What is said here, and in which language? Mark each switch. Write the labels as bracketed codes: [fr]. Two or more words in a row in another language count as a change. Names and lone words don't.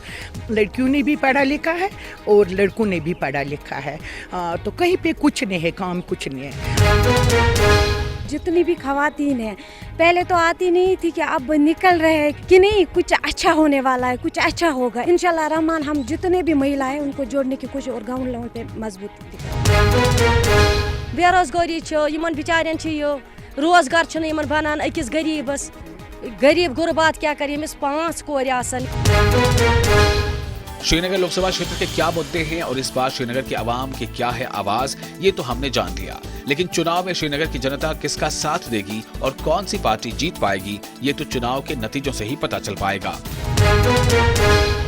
[hi] लड़कियों ने भी पढ़ा लिखा है और लड़कों ने भी पढ़ा लिखा है, तो कहीं पे कुछ नहीं है, काम कुछ नहीं है। जितनी भी खवातीन हैं पहले तो आती नहीं थी कि अब निकल रहे हैं कि नहीं कुछ अच्छा होने वाला है, कुछ अच्छा होगा इंशाल्लाह रहमान। हम जितने भी महिला हैं उनको जोड़ने की कोशिश और गाँव लेवल पे मजबूत [ks] बेरोजगारी यमन बिचारियन रोजगार बनान अकिस गरीबस, गरीब गुरबात क्या करे, यमिस 5 कोर आसन। [hi] श्रीनगर लोकसभा क्षेत्र के क्या मुद्दे हैं और इस बार श्रीनगर की आवाम की क्या है आवाज, ये तो हमने जान लिया। लेकिन चुनाव में श्रीनगर की जनता किसका साथ देगी और कौन सी पार्टी जीत पाएगी, ये तो चुनाव के नतीजों से ही पता चल पाएगा।